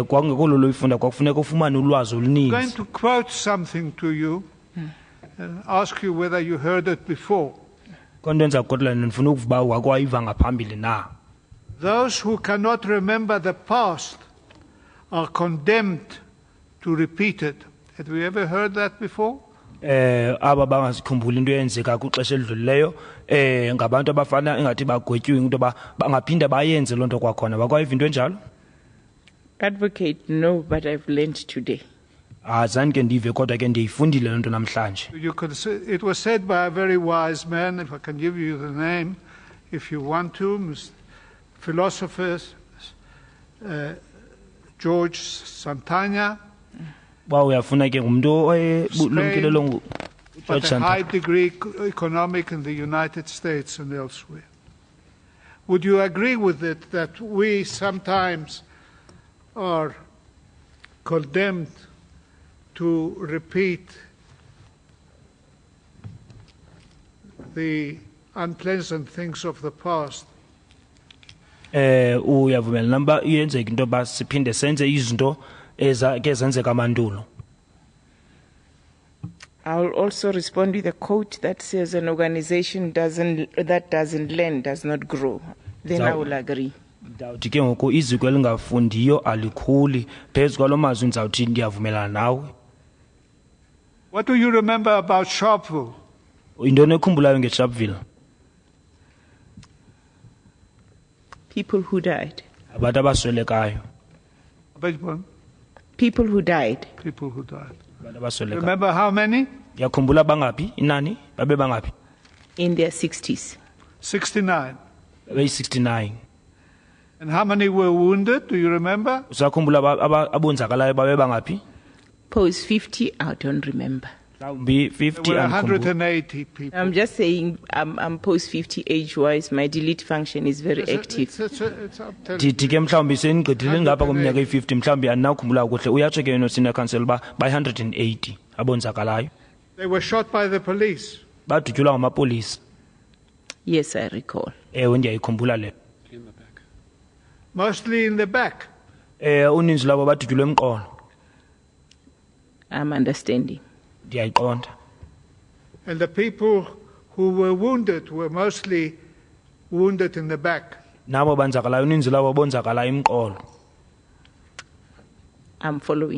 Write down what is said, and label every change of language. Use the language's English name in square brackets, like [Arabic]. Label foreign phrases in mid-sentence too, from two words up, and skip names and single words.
[English] I'm going to quote something to you and ask you whether you heard it before. Those who cannot remember the past are condemned to repeat it. Have you ever heard that before? [Xhosa] aba bangasikhumbuli into eyenzeka kwixesha elidlulileyo ngabantu abafana engathi bagwetyiwe into ba bangaphinda bayenze loo nto kwakhona bakwayiva into enjalo. [English] Advocate, no, but I've learned today. [Xhosa] Azange ke ndive kodwa ke ndiyifundile loo nto namhlanje. [English] It was said by a very wise man, if I can give you the name, if you want to, philosopher George Santana, [Xhosa] Uyafuna ke ngumntu [English] Spain, but a high degree economic in the United States and elsewhere. Would you agree with it that we sometimes are condemned to repeat the unpleasant things of the past? [Xhosa] Uyavumela namba iyenzeka into ba siphinde senze izinto ke zenzeka mandulo. [English] I'll also respond with a quote that says an organization that doesn't learn does not grow. Then I will agree. [Xhosa] Ndawuthi ke ngoku iziko elingafundiyo alikhuli phezu kwalo mazwi ndizawuthi ndiyavumelana nawe. [English] What do you remember about Sharpeville? [Xhosa] Intoni ekhumbulayo ngeSharpeville? [English] People who died. [Xhosa] Abantu abaswelekayo. [English] People who died. People who died. [Xhosa] Abantu abaswelekayo. [English] Remember how many? [Xhosa] Yakhumbula bangaphi inani babe bangaphi? [English] In their 60s. 69. [Xhosa] Babe 69. [English] And how many were wounded? Do you remember? [Xhosa] Usakhumbula abonzakalayo babe bangaphi? [English] Post 50, I don't remember. [Xhosa] Be 50 [English] there were 180 people. I'm just saying, I'm post 50 age-wise. My delete function is very active. [Xhosa] Ndithi ke mhlawumbi senigqithile ngapha kweminyaka e50 mhlawumbi andinawukhumbula kuhle uyatsho ke yena [English] senior council [Xhosa] ba 180 abonzakalayo. [English] They were shot by the police. [Xhosa] Badutyulwa ngamapolisa. [English] Yes, I recall. [Xhosa] Ewe ndiyayikhumbula le. [English] Mostly in the back. [Xhosa] Uninzi labo badutyulwe emqolo. [English] I'm understanding. [Xhosa] Ndiyayiqonda. [English] And the people who were wounded were mostly wounded in the back. [Xhosa] Nabo banzakalayo uninzi labo bonzakala emqolo. [English] I'm following.